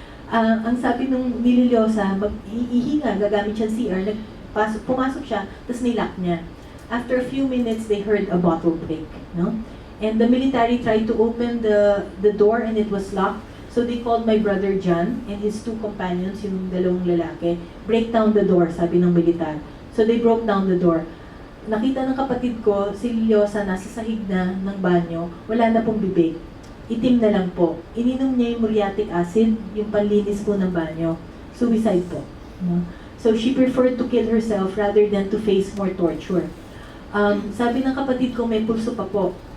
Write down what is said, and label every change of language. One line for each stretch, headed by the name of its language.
Filipino: Ang sabi nung nililyosa, mag-ihinga, gagamit siya CR, pumasok siya, tapos nilock niya.
English: After a few minutes, they heard a bottle break, no? And the military tried to open the door and it was locked. So they called my brother John and his 2 companions,
Filipino: yung 2 lalaki,
English: break down the door,
Filipino: sabi ng militar.
English: So they broke down the door.
Filipino: Nakita ng kapatid ko, si Liliosa nasa sahig na ng banyo, wala na pong bibig. Itim na lang po. Ininom niya yung muriatic acid, yung panlinis po ng banyo. Suicide po. No?
English: So she preferred to kill herself rather than to face more torture.
Filipino: Sabi ng kapatid ko, may pulso pa po.